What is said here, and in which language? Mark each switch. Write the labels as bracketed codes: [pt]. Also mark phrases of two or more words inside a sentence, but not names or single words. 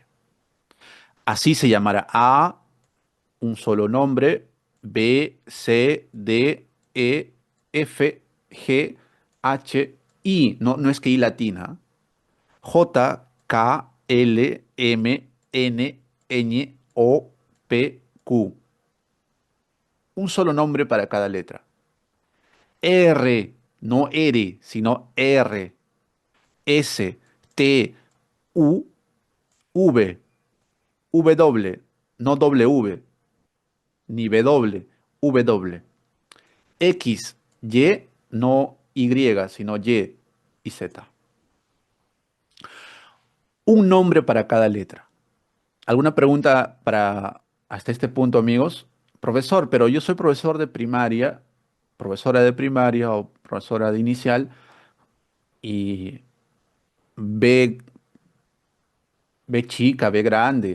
[es] Así se llamará A, un solo nombre, B, C, D, E, F, G, H, I. No, no es que I latina. J, K, L, M, N, Ñ, O, P, Q. Un solo nombre para cada letra. R, no R, sino R. S, T, U, V. W, no W, ni W, W. X, Y, no Y, sino Y y Z. Un nombre para cada letra. ¿Alguna pregunta para hasta este punto, amigos? Profesor, pero yo soy profesor de primaria, profesora de primaria o profesora de inicial y B, B chica, B grande.